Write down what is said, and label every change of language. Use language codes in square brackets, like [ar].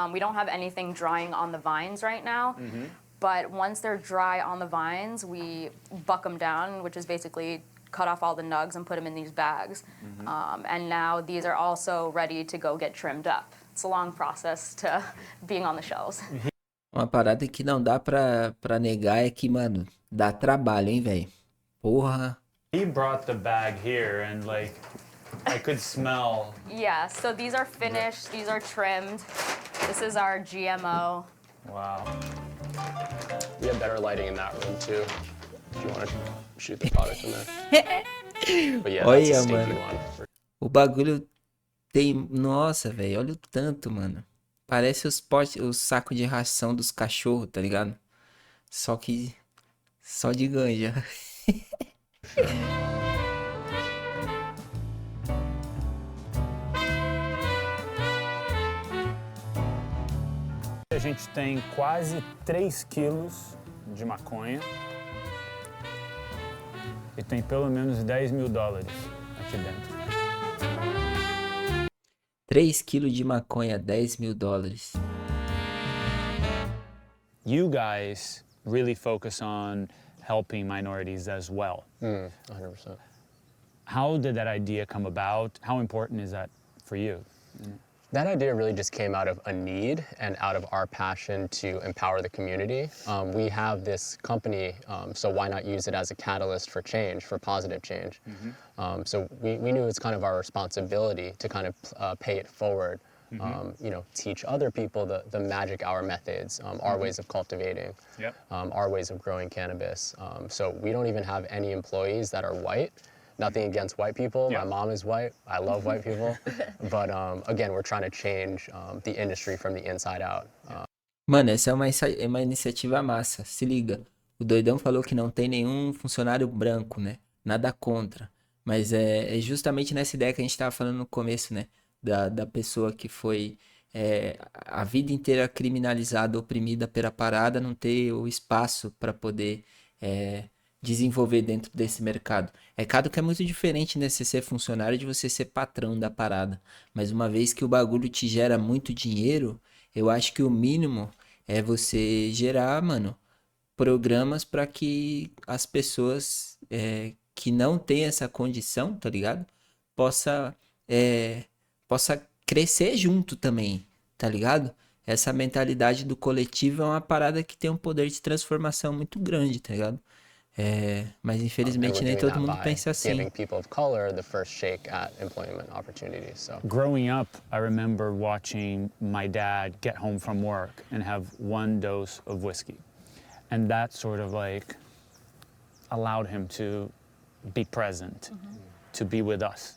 [en] We don't have anything drying on the vines right now. But once they're dry on the vines, we buck them down, which is basically cut off all the nugs and put them in these bags. And now these are also ready to go get trimmed up. It's a long process to being on the shelves. [pt] Uma parada que não dá pra negar é que, mano, dá trabalho, hein, velho? Porra. [en] He brought the bag here and like I could smell. Yeah, so these are finished, these are trimmed. This is our GMO. Wow. We have better lighting in that room too, if you want to shoot the product in there. But yeah, that's a [pt] Olha, [en] stinky [pt] mano. [en] one. [pt] O bagulho tem. Nossa, velho, olha o tanto, mano. Parece os sacos de ração dos cachorros, tá ligado? Só que. Só de ganja. A gente tem quase 3 quilos de maconha e tem pelo menos $10 mil aqui dentro. 3 quilos de maconha, $10 mil. [en] You guys really focus on helping minorities as well. 100%. How did that idea come about? How important is that for you? That idea really just came out of a need and out of our passion to empower the community. We have this company, so why not use it as a catalyst for change, for positive change? So we knew it's kind of our responsibility to kind of pay it forward, you know, teach other people the magic hour methods, our ways of cultivating, our ways of growing cannabis. So we don't even have any employees that are white. Nothing against white people. My mom is white. I love white people. But again, we're trying to change the industry from the inside out. [pt] Mano, essa é uma iniciativa massa. Se liga. O doidão falou que não tem nenhum funcionário branco, né? Nada contra. Mas é justamente nessa ideia que a gente tava falando no começo, né? Da pessoa que foi a vida inteira criminalizada, oprimida pela parada, não ter o espaço para poder desenvolver dentro desse mercado. É claro que é muito diferente, né, você ser funcionário de você ser patrão da parada. Mas uma vez que o bagulho te gera muito dinheiro, eu acho que o mínimo é você gerar, mano, programas para que as pessoas que não têm essa condição, tá ligado? Possa crescer junto também, tá ligado? Essa mentalidade do coletivo é uma parada que tem um poder de transformação muito grande, tá ligado? Mas infelizmente nem todo mundo pensa assim. [en] Giving people of color the first shake at employment opportunities. So. Growing up, I remember watching my dad get home from work and have 1 dose of whiskey. And that sort of like allowed him to be present, to be with us.